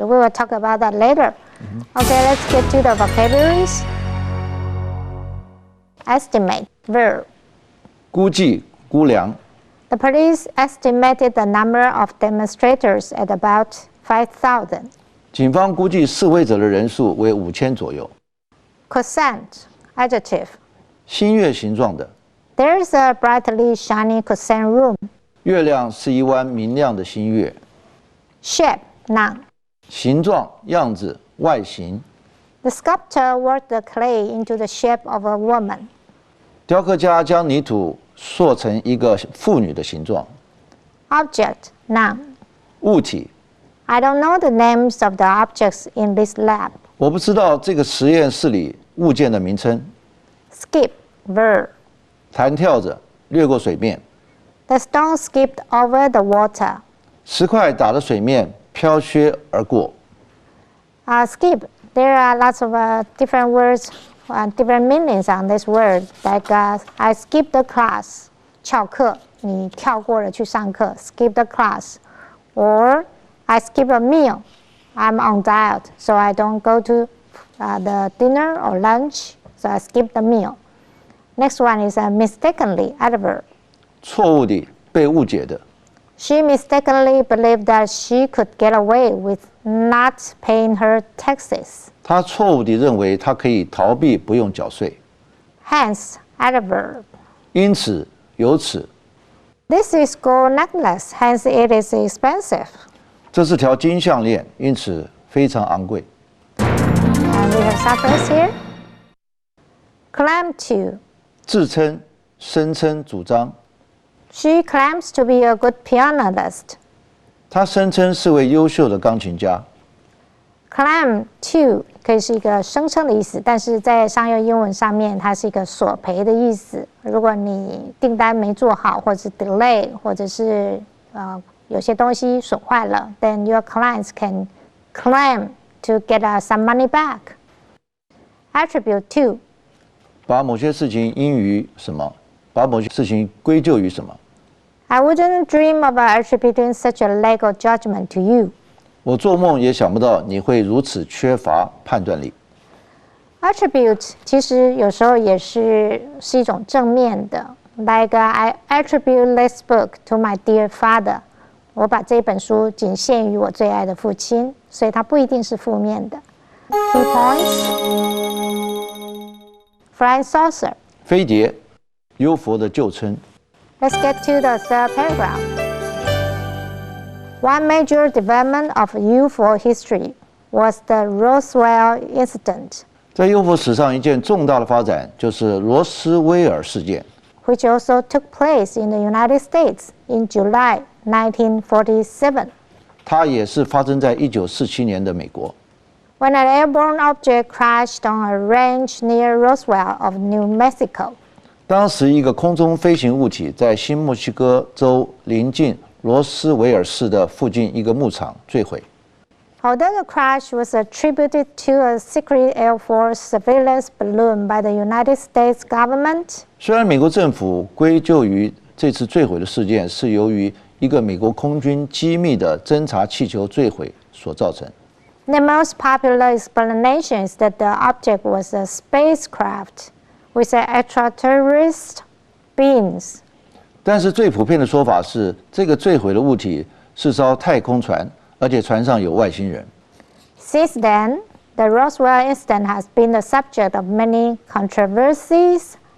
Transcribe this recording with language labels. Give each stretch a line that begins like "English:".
English: We will talk about that later. Okay, let's get to the vocabularies. Estimate, verb.
Chinese: 估计、估量。
English: The police estimated the number of demonstrators at about 5,000.
Chinese: 警方估计示威者的人数为5000左右。
English: Crescent, adjective.
Chinese: 新月形状的。
English: There's a brightly shining crescent room.
Chinese: 月亮是一弯明亮的新月。
English: Shape, noun.
Chinese: 形状、样子、外形。
English: The sculptor worked the clay into the shape of a woman.
Chinese: 雕刻家将泥土塑成一个妇女的形状。
English: Object, noun.
Chinese: 物体。
English: I don't know the names of the objects in this lab.
Chinese: 我不知道这个实验室里物件的名称。
English: Skip, verb.
Chinese: 弹跳着掠过水面。
English: The stone skipped over the water.
Chinese: 石块打着水面飘削而过。
English: Skip, there are lots of different words, different meanings on this word. Like I skipped the class.
Chinese: 翘课，你跳过了去上课。
English: Skip the class. Or I skip a meal. I'm on diet, so I don't go to the dinner or lunch, so I skip the meal. Next one is mistakenly, adverb.
Chinese: 错误地被误解的。
English: She mistakenly believed that she could get away with not paying her taxes.
Chinese: 她错误地认为她可以逃避不用缴税。
English: Hence, adverb.
Chinese: 因此由此。
English: This is gold necklace, hence it is expensive.
Chinese: 这是条金项链，因此非常昂贵。
English: And we have some words here. Claim to.
Chinese: 自称、声称、主张。
English: She claims to be a good pianist.
Chinese: 她声称是位优秀的钢琴家。 Claim to 可以是一个声称的意思，但是在商业英文上面，它是一个索赔的意思。如果你订单没做好，或者是 delay， 或者是有些东西损坏了 ，
English: then your clients can claim to get some money back. Attribute to
Chinese: 把某些事情因于什么，把某些事情归咎于什么。
English: I wouldn't dream of attributing such a lack of judgment to you.
Chinese: 我做梦也想不到你会如此缺乏判断力。 Attribute 其实有时候也是一种正面的 ，
English: like I attribute this book to my dear father.
Chinese: 我把这本书仅限于我最爱的父亲，所以它不一定是负面的。
English: Key points: Flying saucer.
Chinese: 飞碟，幽佛的旧称。
English: Let's get to the third paragraph. One major development of UFO history was the Roswell incident,
Chinese: 在幽佛史上一件重大的发展就是罗斯威尔事件，
English: which also took place in the United States in July 1947,
Chinese: 它也是发生在1947年的美国。
English: when an airborne object crashed on a ranch near Roswell of New Mexico.
Chinese: 当时一个空中飞行物体在新墨西哥州临近罗斯维尔市的附近一个牧场坠毁。
English: Although the crash was attributed to a secret Air Force surveillance balloon by the United States government,
Chinese: 虽然美国政府归咎于这次坠毁的事件是由于一个美国空军机密的侦察气球坠毁所造成，
English: the most popular explanation is that the object was a spacecraft with extraterrestrial beings.
Chinese: 但是最普遍的说法是，这个坠毁的物体是艘太空船，而且船上有外星人。
English: Since then, the Roswell incident has been the subject of many controversies,